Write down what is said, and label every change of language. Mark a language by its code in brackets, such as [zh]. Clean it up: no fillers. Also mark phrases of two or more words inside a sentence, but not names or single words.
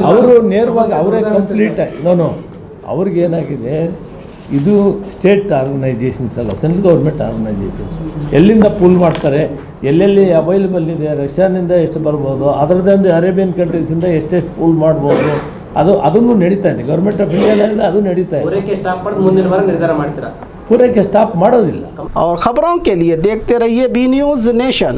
[kn] ಅವರು ನೇರವಾಗಿ ಅವರೇ ಕಂಪ್ಲೀಟ್ ನೋ ಅವ್ರಿಗೇನಾಗಿದೆ, ಇದು [en] state organisations [kn] ಅಲ್ಲ, [en] central government organisations. [kn] ಎಲ್ಲಿಂದ ಪೂಲ್ ಮಾಡ್ತಾರೆ, ಎಲ್ಲೆಲ್ಲಿ ಅವೈಲೇಬಲ್ ಇದೆ, ರಷ್ಯಾನಿಂದ ಎಷ್ಟು ಬರ್ಬೋದು, ಅದರದ್ದು [en] Arabian countries [kn] ಎಷ್ಟೆಷ್ಟು ಪೂಲ್ ಮಾಡ್ಬೋದು, ಅದನ್ನು ನಡೀತಾ ಇದೆ. ಗೌರ್ಮೆಂಟ್ ಆಫ್ ಇಂಡಿಯಾದಲ್ಲಿ ಅದು ನಡೀತಾ ಇದೆ. ಪೂರೈಕೆ ಸ್ಟಾಪ್ ಮಾಡಿ ಮುಂದಿನ ವಾರ ನಿರ್ಧಾರ ಮಾಡ್ತೀರಾ? ಪೂರೈಕೆ ಸ್ಟಾಪ್ ಮಾಡೋದಿಲ್ಲ. [hi] और खबरों के लिए देखते रहिए बी न्यूज़ नेशन।